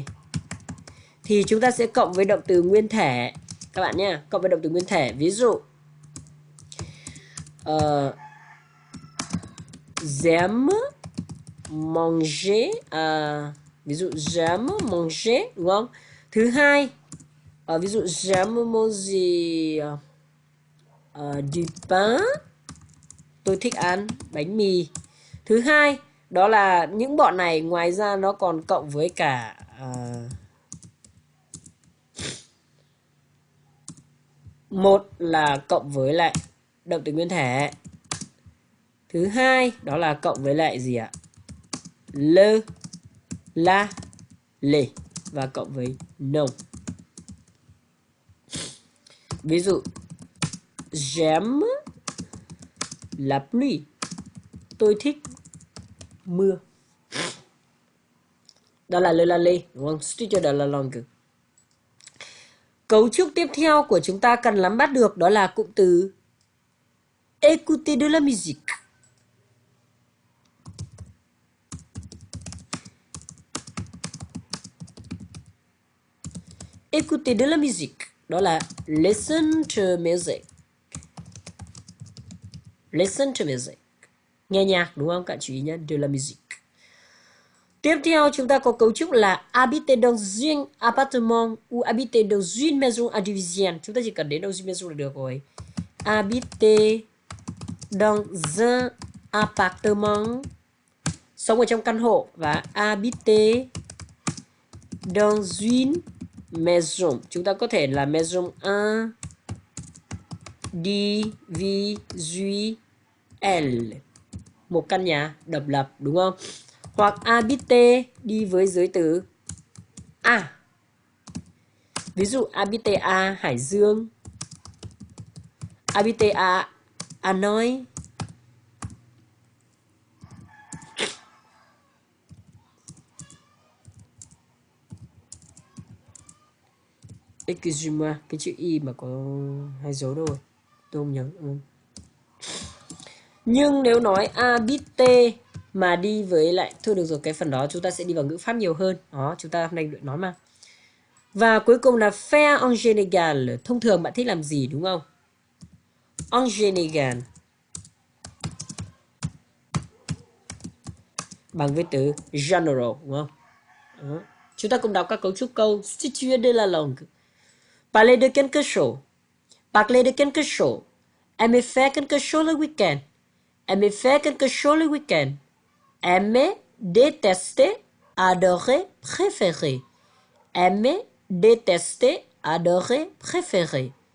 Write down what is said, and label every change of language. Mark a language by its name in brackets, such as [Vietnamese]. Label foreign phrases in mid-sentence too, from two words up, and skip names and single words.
[Vietnamese] Thì chúng ta sẽ cộng với động từ nguyên thể các bạn nhé, cộng với động từ nguyên thể. Ví dụ [French] j'aime manger, [Vietnamese] ví dụ [French] j'aime manger, [Vietnamese] đúng không? Thứ hai, ví dụ [French] j'aime manger du pain, [Vietnamese] tôi thích ăn bánh mì. Thứ hai, đó là những bọn này ngoài ra nó còn cộng với cả một là cộng với lại động từ nguyên thể. Thứ hai, đó là cộng với lại gì ạ? [French] Le, la, les [Vietnamese] và cộng với non. [French] Ví dụ j'aime la pluie, [Vietnamese] tôi thích mưa. Đó là le la les, đúng không? [French] Structure de la langue. [Vietnamese] Cấu trúc tiếp theo của chúng ta cần nắm bắt được đó là cụm từ [French] écouter de la musique. Écouter de la musique, [Vietnamese] đó là [English] listen to music. Listen to music. [Vietnamese] Nghe nhạc, đúng không? Các bạn chú ý nhé, [French] de la musique. [Vietnamese] Tiếp theo chúng ta có cấu trúc là [French] habiter dans un appartement ou habiter dans une maison individuelle. [Vietnamese] Chúng ta chỉ cần đến [French] dans une maison [Vietnamese] là được rồi. [French] Habiter dans un appartement, [Vietnamese] sống ở trong căn hộ, và [French] habiter dans une maison, [Vietnamese] chúng ta có thể là [French] maison individuelle, [Vietnamese] một căn nhà độc lập, đúng không? Hoặc habiter đi với giới từ a. Ví dụ [French] habiter à Hải Dương, habiter à Hà Nội. Excuse-moi, [Vietnamese] cái chữ y mà có hai dấu đâu rồi, tôi không nhớ. Nhưng nếu nói habiter mà đi với lại, thôi được rồi, cái phần đó chúng ta sẽ đi vào ngữ pháp nhiều hơn. Đó, chúng ta hôm nay nói mà. Và cuối cùng là [French] faire en général, [Vietnamese] thông thường bạn thích làm gì, đúng không? [French] En général [Vietnamese] bằng với từ general, đúng không? Đó. Chúng ta cùng đọc các cấu trúc câu. [French] Structure de la langue. Parler de quelque chose. Parler de quelque chose. Aimer faire quelque chose le week-end. Aimer faire quelque chose le week-end. Aimer, détester, adorer, préférer. Aimer, détester, adorer, préférer.